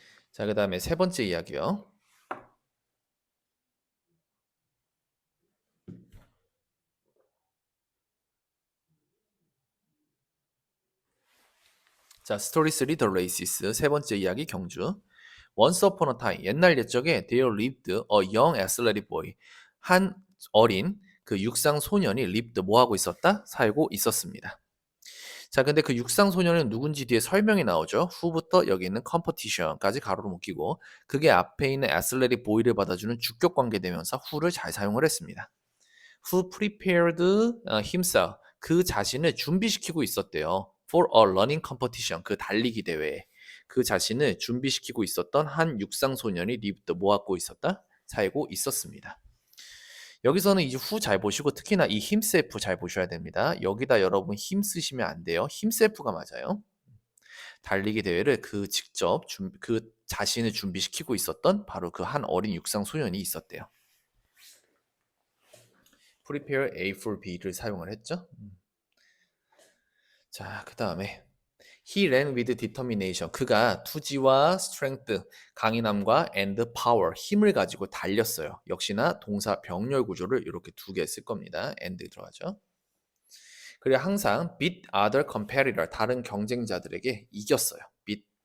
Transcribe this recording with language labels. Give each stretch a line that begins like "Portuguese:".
Korean: 자, 그 다음에 세 번째 이야기요. 자, 스토리 3 The Races 세 번째 이야기 경주.
English: Once upon a time
Korean: 옛날 옛적에
English: there lived a young athletic boy.
Korean: 한 어린 그 육상 소년이 lived 뭐 하고 있었다? 살고 있었습니다. 자, 근데 그 육상 소년은 누군지 뒤에 설명이 나오죠. who부터 여기 있는 competition까지 가로로 묶이고 그게 앞에 있는 athletic boy를 받아주는 주격 관계 대명사 who를 잘 사용을 했습니다.
English: who prepared himself
Korean: 그 자신을 준비시키고 있었대요.
English: for a running competition
Korean: 그 달리기 대회에 그 자신을 준비시키고 있었던 한 육상 소년이 lived 뭐 하고 있었다? 살고 있었습니다. 여기서는 이제 who 잘 보시고 특히나 이 himself 잘 보셔야 됩니다. 여기다 여러분 him 쓰시면 안 돼요. himself가 맞아요. 달리기 대회를 그 직접 그 자신을 준비시키고 있었던 바로 그 한 어린 육상 소년이 있었대요. prepare A for B를 사용을 했죠. 자, 그 다음에
English: He ran with determination.
Korean: 그가 투지와 strength, 강인함과
English: and power,
Korean: 힘을 가지고 달렸어요. 역시나 동사 병렬 구조를 이렇게 두 개 쓸 겁니다. and 들어가죠. 그리고 항상
English: beat other competitor,
Korean: 다른 경쟁자들에게 이겼어요.
English: beat.